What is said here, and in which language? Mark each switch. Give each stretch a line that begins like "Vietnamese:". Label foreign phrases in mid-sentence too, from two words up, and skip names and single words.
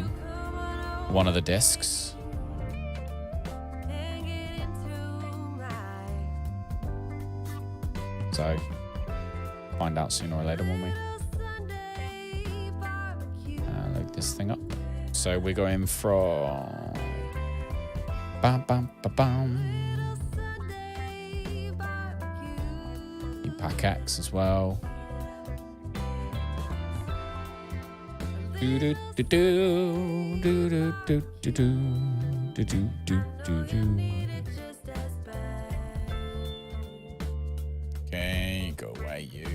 English: One of the disks. So, find out sooner or later, won't we? Load this thing up. So we're going from bam bam ba bam. New PACX as well. Do do do do do do do do do do do do do. Okay, go away you.